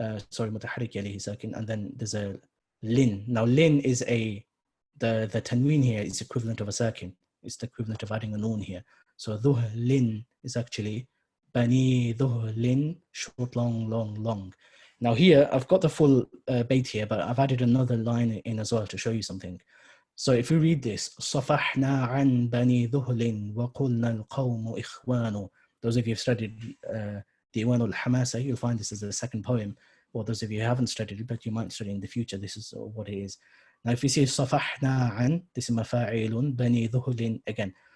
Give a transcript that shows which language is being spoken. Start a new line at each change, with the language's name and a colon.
English: Sorry, mutaharrik yalihi sakin, and then there's a lin. Now lin is the tanween here is equivalent of a sakin. It's the equivalent of adding a noon here. So dhuhlin is actually bani dhuhlin, short, long. Now here, I've got the full bait here, but I've added another line in as well to show you something. So if you read this,
Arabic: صَفَحْنَا عَنْ بَنِي ذُهْلٍ وَقُلْنَا الْقَوْمُ إِخْوَانُ.
English: Those of you who've studied Diwan al-Hamasa, you'll find this as the second poem. Or those of you who haven't studied it, but you might study in the future, this is what it is. Now if you see
Arabic: صَفَحْنَا عَنْ,
English: this is مَفَاعِلٌ
Arabic: بَنِي ذُهْلٍ
English: again.